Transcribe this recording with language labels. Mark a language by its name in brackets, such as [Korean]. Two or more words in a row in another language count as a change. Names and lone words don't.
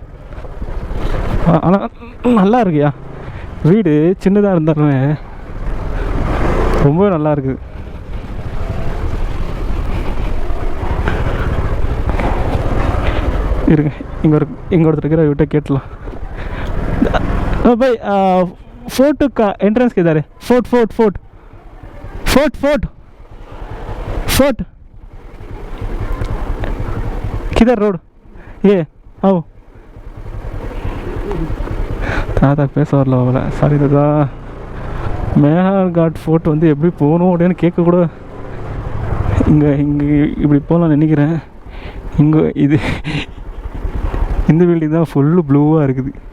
[Tamil] ஆனால் நல்லா இருக்குயா, வீடு சின்னதாக இருந்தாலுமே ரொம்ப நல்லா இருக்குது. இருங்க, இங்கே ஒருத்தர் இருக்கிற விட்ட கேட்டலாம். [Hindi] भाई फोर्ट का एंट्रेंस किधर है? फोर्ट किधर रोड? ये आओ [Tamil] தாத்தா பேச வரல அவங்கள. சாரி தாத்தா, மேலான்காட் ஃபோர்ட் வந்து எப்படி போகணும் அப்படின்னு கேட்க கூட இங்கே இப்படி போகலான்னு நினைக்கிறேன். இங்கே இந்த பில்டிங் தான் ஃபுல்லு ப்ளூவாக இருக்குது.